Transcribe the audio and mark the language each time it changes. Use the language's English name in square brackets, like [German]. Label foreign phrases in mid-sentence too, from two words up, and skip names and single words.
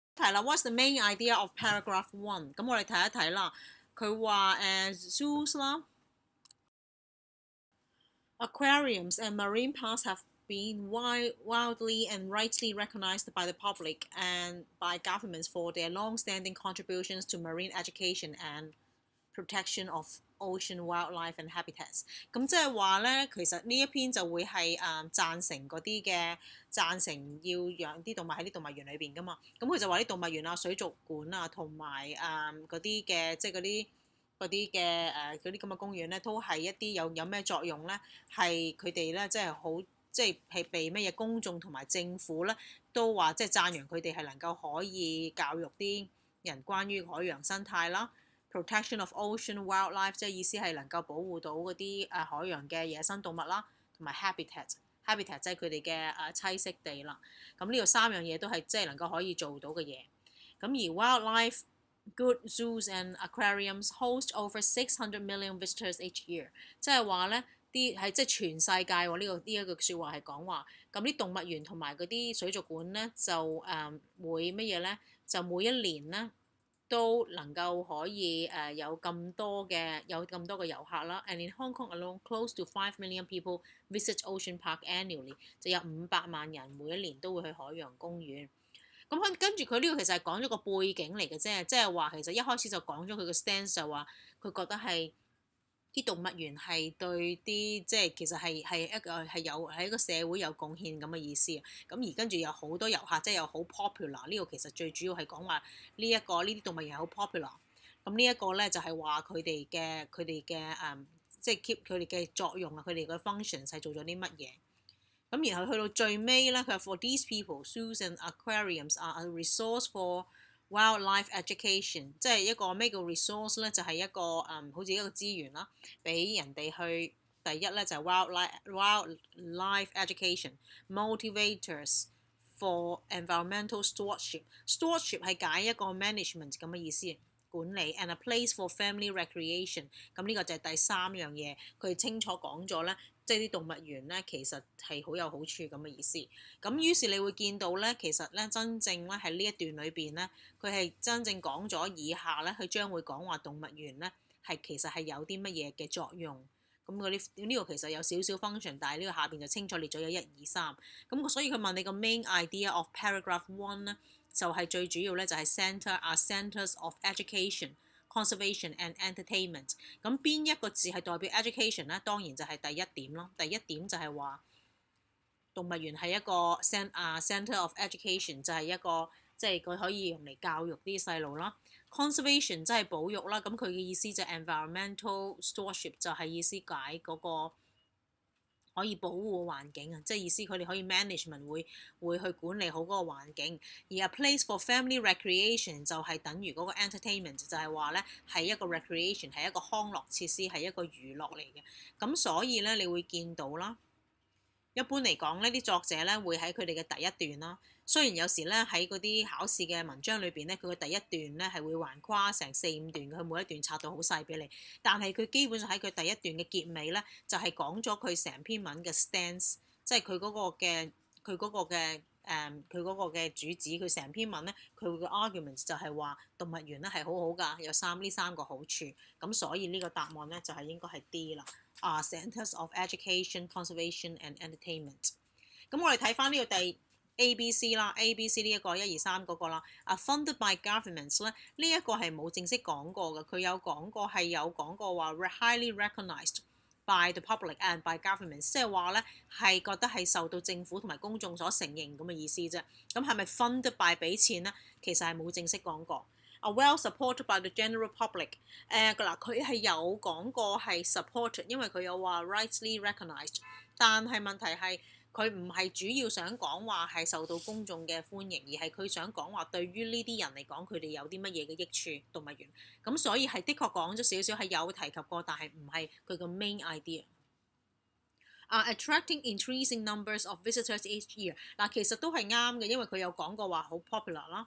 [Cantonese] 題啦 ， [English] What's the main idea of paragraph 1？ [Cantonese] 咁我哋睇一睇啦。佢話 [English] zoos 啦 ，aquariums and marine parks have been widely and rightly recognized by the public and by governments for their long-standing contributions to marine education and protection of ocean wildlife and habitats。 [Cantonese] 咁即係話咧，其實呢一篇就會係贊成嗰啲嘅贊成要養啲動物喺啲動物園裏邊噶嘛。咁佢就話啲動物園啊、水族館啊，同埋嗰啲嘅即係嗰啲嘅嗰啲咁嘅公園咧，都係一啲有咩作用咧？係佢哋咧，即係好即係被乜嘢公眾同埋政府咧都話即係讚揚佢哋係能夠可以教育啲人關於海洋生態啦。 [English] Protection of ocean wildlife [Cantonese] 即係意思係能夠保護到嗰啲海洋嘅野生動物啦，同埋 habitat 即係佢哋嘅棲息地啦。咁呢度3樣嘢都係即係能夠可以做到嘅嘢。咁而 [English] wildlife good zoos and aquariums host over 600 million visitors each year， [Cantonese] 即係話咧啲係即係全世界喎。呢一句説話係講話咁啲動物園同埋嗰啲水族館咧就會乜嘢咧？就每一年咧都能夠可以有咁多嘅遊客啦。 [English] And in Hong Kong alone, close to 5 million people visit Ocean Park annually， [Cantonese] 就有500萬人每一年都會去海洋公園。咁跟住佢呢個其實係講咗個背景嚟嘅啫，即係話其實一開始就講咗佢個 stance， 就話佢覺得係啲動物園係對啲即係其實係一個社會有貢獻咁嘅意思。咁而跟住有好多遊客，即係又好 popular。呢個其實最主要係講話呢啲動物園係好 popular。咁呢一個咧就係話佢哋嘅即係 keep 佢哋嘅作用啊，佢哋嘅 function 係做咗啲乜嘢。咁然後去到最尾咧，佢話 [English] For these people, zoos and aquariums are a resource for wildlife education， [Cantonese] 即係一個咩叫 resource 咧？就係一個好似一個資源啦，俾人哋去第一咧就係 [English] wildlife education motivators for environmental stewardship [Cantonese] 係解一個 management 咁嘅意思，管理 [English] and a place for family recreation。 [Cantonese] 咁呢個就係第3樣嘢，佢清楚講咗咧。即係啲動物園咧，其實係好有好處咁嘅意思。咁於是你會見到咧，其實咧真正咧喺呢一段裏邊咧，佢係真正講咗以下咧，佢將會講話動物園咧係其實係有啲乜嘢嘅作用。咁呢個其實有少少 function， 但係呢個下邊就清楚列咗有1、2、3。咁所以佢問你個 [English] main idea of paragraph 1 [Cantonese] 咧，就係最主要咧就係 centers of education。 [English] Conservation and entertainment， [Cantonese] 咁邊一個字係代表 education 咧？當然就係第1點咯。第1點就係話動物園係一個 [English] center of education， [Cantonese] 就係一個即係佢可以用嚟教育啲細路啦。Conservation 即係保育啦，咁佢嘅意思就係 [English] environmental stewardship， [Cantonese] 就係意思解嗰個可以保護環境啊，即係意思佢哋可以 management 會去管理好嗰個環境。而 [English] a place for family recreation [Cantonese] 就係等於嗰個 entertainment， 就係話咧係一個 recreation， 係一個康樂設施，係一個娛樂嚟嘅。咁所以咧，你會見到啦。一般嚟講呢啲作者咧會喺佢哋嘅第1段啦。雖然有時咧喺嗰啲考試嘅文章裏邊咧，佢嘅第1段咧係會橫跨成4、5段，佢每一段拆到好細俾你。但係佢基本上喺佢第1段嘅結尾咧，就係講咗佢成篇文嘅 stance， 即係佢嗰個嘅主旨。佢成篇文咧，佢嘅 argument 就係話動物園咧係好好㗎，有呢3個好處。咁所以呢個答案咧就係應該係 D 啦。 [English] Centers of education, conservation and entertainment。 [Cantonese] 咁我哋睇翻呢個第ABC 啦 ，ABC 呢一個1、2、3嗰個啦。 [English] Funded by governments [Cantonese] 咧，呢一個係冇正式講過嘅，佢有講過話 [English] highly recognized by the public and by governments， [Cantonese] 即係話咧係覺得係受到政府同埋公眾所承認咁嘅意思啫。咁係咪 [English] funded by [Cantonese] 俾錢咧？其實係冇正式講過。 [English] well supported by the general public， [Cantonese] 佢係有講過係 supported， 因為佢有話 [English] rightly recognized， [Cantonese] 但係問題係佢唔係主要想講話係受到公眾嘅歡迎，而係佢想講話對於呢啲人嚟講，佢哋有啲乜嘢嘅益處動物園。咁所以係的確講咗少少係有提及過，但係唔係佢個 [English] main idea。 Attracting increasing numbers of visitors each year， [Cantonese] 其實都係啱嘅，因為佢有講過話好 popular 啦。